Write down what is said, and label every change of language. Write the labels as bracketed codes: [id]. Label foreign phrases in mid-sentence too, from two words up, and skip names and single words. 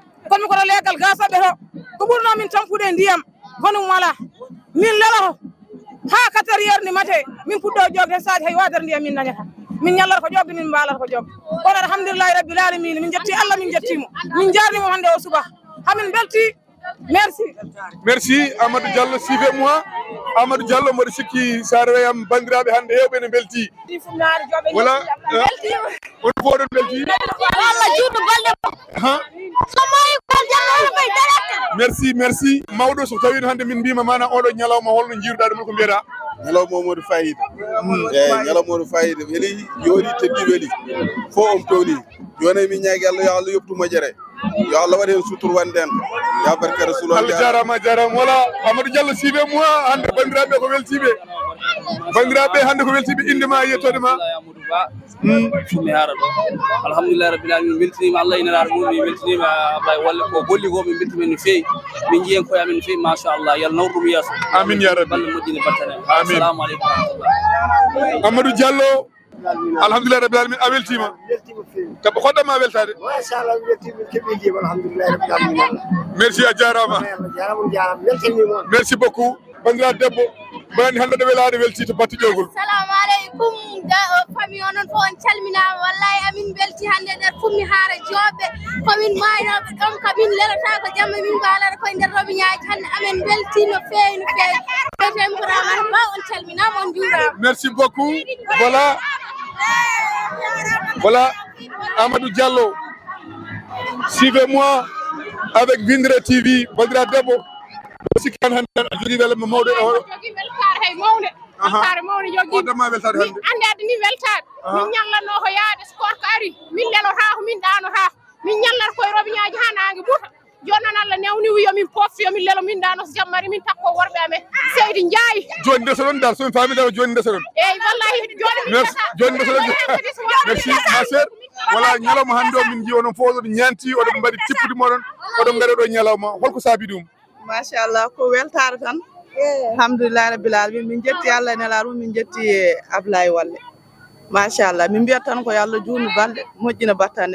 [ff] Komi koto leggal Gasa ɓe to. Ko ɓurno min tampude ndiyam. Bonum wala. Min lelo ha [fr] quatre heures [ff] ni mate. Min puɗɗo jogde saji hay wadere ndiyam min dañata. Min ñallata ko jogde, min mbalata ko jogde. Kono [ar] الحمد لله رب العالمين. [ff] Min jetti Allah, min jettimo. Min jarnimo hannde o suba. Hamin belti. [fr] Merci. Merci, Amadou Diallo, suivez-moi. [ff] Amadou Diallo, mboɗo sikki sa reweyam bandiraɓe hannde hewɓe ne belti. Voilà. On fof oɗon belti. Allah juutu golle mo. Ha? So moyi ko Diallo o fay direct. [fr] Merci, merci. [ff] Mawɗo, so tawino hannde min mbima mana oɗo ñalawma holno jiruɗa ɗum, ko mbiyata? Ñalawma o Modou Fayida. Mm. Eyi, ñalawma o Modou Fayida. Weli, yoori, teddi, weli. Fo on towni. Joni min ñaagui Allah, yo Allah yoptu moƴƴere. Yo Allah waɗe hen sutur wonde en. Ya barka Rasulullah. Allah jarama, jarama. Voilà, Amadou Diallo, [fr] suivez-moi. [ff] Hande bandiraɓe ko weltiɓe. Bandiraɓe hande ko weltiɓe. Inde ma, yettode ma. Amadou Ba. Mm. Fummi Haara ɗo. [ar] الحمد لله رب العالمين. [ff] Min beltinima Allah ina laara mum. Min beltinima Ablaye Walla ko golli ko, min beltinima no fewi. Min jiyen koye amen no fewi, machallah. Yo Allah nawru ɗum yesso. Amin, [ar] يا رب. [ff] Balle moƴƴine battane. Amin. [ar] السلام عليكم ورحمة الله. [ff] Amadou Diallo. [ar] الحمد لله رب العالمين. [ff] A weltima? Weltima fewi. Ko kodɗa ma weltade? Machallah, mi weltima, mi keeɓi ndiyam, [ar] الحمد لله رب العالمين. [ff] Merci, a jarama. A jarama, on jarama. Weltanima on. [fr] Merci beaucoup. [ff] Bandiraɗo debbo, mbo andi hande ɗo welade welti to batte ƴoygol. [ar] السلام عليكم, [ff] ja-, o, famille onon fof on calminama. Wallahi, amin belti hande nder Fummi Haara Joɓɓe. Komin maynoɓe ɗon, kamin lelata ko jamma, min mbalata koye nder robiñaji hande. Amin belti no fewi, no fewi. Belti, amin ko Ramata Ba, on calminama, on juurama. [fr] Merci beaucoup. Voilà. Voilà, Amadou Diallo. Suivez-moi avec Vindre T V. [ff] Bandiraɗo debbo, o sikki tan hande a jogui welma mawɗo e hoɗo. Jogui weltare hay mawde. Aha. Weltare mawde jogui. O damma weltare hande. Min ande addi ni weltare. Aha. Min ñallanno ko yaade, sport ko ari. Min lelo ha ko min ɗano ha. Min ñallata koye robiñaji ha nangue ɓuuta. Joni noon Allah newni wi yomin pofti, yomin lelo, min ɗano so jamma ari, min takko worɓe amen. Seydi Ndiaye. Joni ndesa ɗon dal, somi faami dal, joni ndesa ɗon. Eyyi, wallahi, joni min Merci, ndesa. joni ndesa ɗon. Wallahi, [fr] Merci, ma chère. Voilà, [ff] ñalawma hande o min jii onon fof oɗon ñanti, oɗon mbaɗi tippude moɗon, oɗon ngaɗa ɗo ñalawma. Holko saabi ɗum? Machallah, ko weltare tan. [ar] الحمد لله رب العالمين. [ff] Min jetti Allah e Nelaɗo mum, min jetti Ablaye Walla. Machallah, min mbiyat tan ko yo Allah juutnu balɗe, moƴƴina battane.